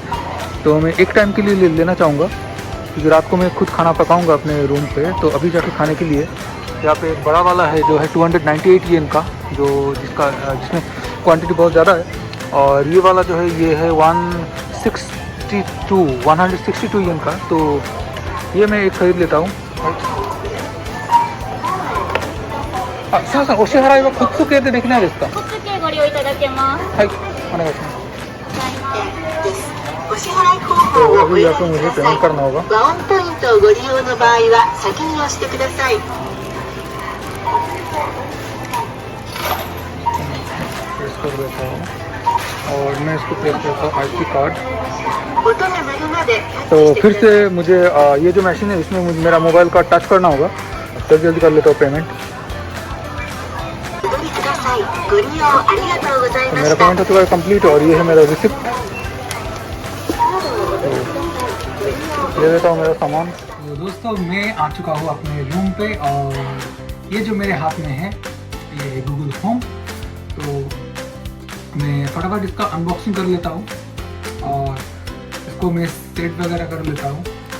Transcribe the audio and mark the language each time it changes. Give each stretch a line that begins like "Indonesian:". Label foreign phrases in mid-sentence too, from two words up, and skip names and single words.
Hindi: तो मैं एक टाइम के लिए ले लेना चाहूँगा, क्योंकि रात को मैं खुद खाना पकाऊँगा अपने रूम पे। तो अभी जाके खाने के लिए यहाँ पे एक बड़ा वाला है जो है 298 येन का, जो जिसमें क्वांटिटी बहुत ज़्यादा है। और ये वाला जो है ये है 162 येन का। तो ये मैं एक ख़रीद लेता हूँ।
Japanese: あ、すみません、お支払いはコッツ系でできないですか？コッツ系ご利用いただけます。はい、お願いします。お支払い方法をお選びください。ワンポイントをご利用の場合は先に押してください。
Hindi: प्रेस कर देता हूँ और मैं इसको प्रेस करता हूँ
English: IC card.
Japanese: 音が鳴るまで
Hindi: तो फिर से मुझे ये जो मशीन है इसमें मुझे मेरा मोबाइल का टच करना होगा। जल्दी जल्दी कर लेता हूँ पेमेंट।
Japanese: お取りください。ご利用ありがとうござい
Hindi: तो
Japanese: ま
Hindi: मेरा
Japanese: した。
Hindi: पेमेंट हो चुका है कंप्लीट और ये है मेरा रिसिप्ट। तो ले लेता हूँ मेरा सामान। तो दोस्तों मैं आ चुका हूँ अपने रूम पे और ये जो मेरे हाथ में है ये है गूगल होम। तो मैं फटाफट इसका अनबॉक्सिंग कर लेता हूँ और इसको मैं सेट वगैरह कर लेता हूँ।